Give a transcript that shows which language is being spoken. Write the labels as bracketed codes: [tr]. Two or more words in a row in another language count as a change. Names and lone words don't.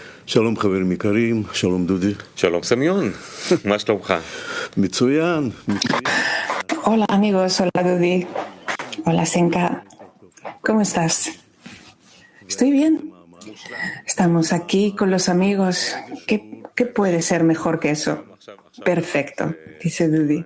[he] שלום חברים יקרים, שלום דודי. שלום סמיון, מה שלומך? מצוין. [es] Hola amigos, hola Dudi, hola Senka, ¿cómo estás? Estoy bien. Estamos aquí con los amigos. ¿Qué puede ser mejor que eso? Perfecto, dice Dudi.